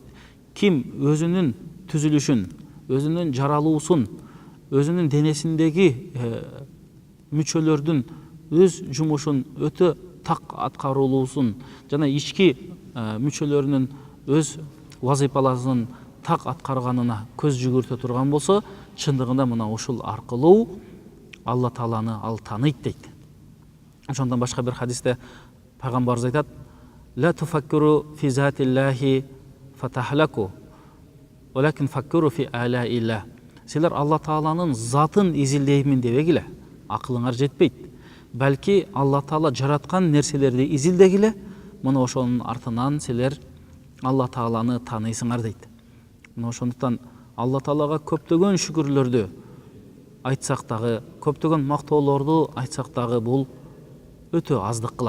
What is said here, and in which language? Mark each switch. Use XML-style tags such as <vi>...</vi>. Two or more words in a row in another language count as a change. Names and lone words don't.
<ky>Ким өзүнүн түзүлүшүн, өзүнүн жаралуусун, өзүнүн денесиндеги мүчөлөрдүн өз жумушун өтө так аткарылуусун жана ички мүчөлөрүнүн өз вазыйпаларын так аткарганына көз жүгүртө турган болсо, чындыгында мына ушул аркылуу Алла Тааланы ал тааныйт дейт. Ошондон башка бир хадисте пайгамбарыбыз айтат:</ky> <ar>"لا تفكروا في ذات الله فتهلكوا ولكن تفكروا في آلاء الله."</ar> <ky>Силер Алла Тааланын затын изилдеймин дебегиле, акылыңар жетпейт. Балки Алла Таала жараткан нерселерди изилдегиле, мына ошонун артынан силер Алла Тааланы тааныйсыңар дейт. Мына ошондуктан Алла Таалага көптөгөн шүкүрлөрдү айтсак дагы, көптөгөн мактоолорду айтсак дагы бул өтө аздык кылат.</ky>